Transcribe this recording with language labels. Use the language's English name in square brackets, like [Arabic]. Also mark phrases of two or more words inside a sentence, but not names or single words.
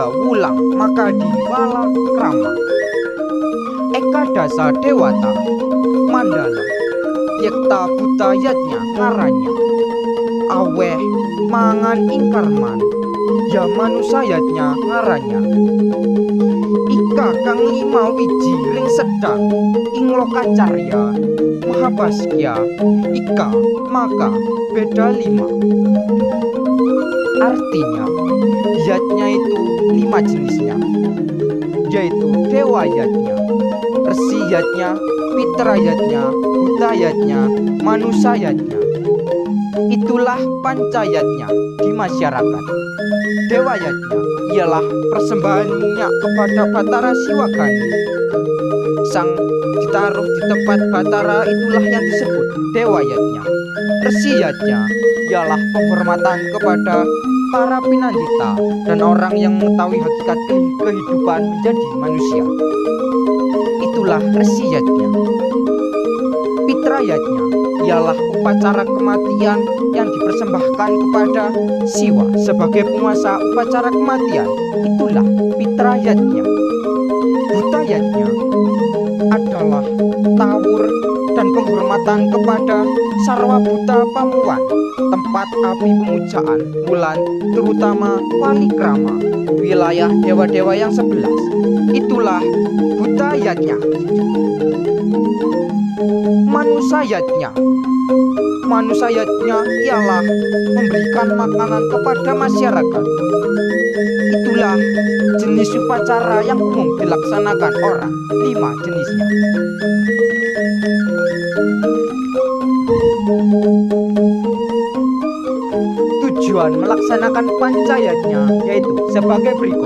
[Kawi] wulang makadi wala krama eka dasa dewata mandala yekta buta yatnya ngaranya aweh mangan ing karman ya manusayatnya ngaranya ika kang lima wiji ring sedang ing lokacarya mahabaskya ika maka beda 5. [Indonesian] Artinya yatnya itu 5 jenisnya, yaitu dewa yatnya, resi yatnya, pitra yatnya, buta yatnya, manusia yatnya. Itulah pancayatnya di masyarakat. Dewa yatnya ialah persembahan minyak kepada Batara Siwagani. Sang ditaruh di tempat Batara itulah yang disebut dewa yatnya. Resi yatnya ialah penghormatan kepada para pinandita dan orang yang mengetahui hakikat kehidupan menjadi manusia. Itulah resi yatnya. Pitra yatnya ialah upacara kematian yang dipersembahkan kepada Siwa sebagai penguasa upacara kematian. Itulah pitra yatnya. Buta yatnya adalah tawur dan penghormatan kepada Sarwa Buta Pamuwan, tempat api pemujaan bulan, terutama Palikrama, wilayah dewa-dewa yang 11. Itulah buta yatnya. Manusayatnya. Manusayatnya ialah memberikan makanan kepada masyarakat. Itulah jenis upacara yang umum dilaksanakan orang, 5 jenisnya. Tujuan melaksanakan pancayatnya yaitu sebagai berikut.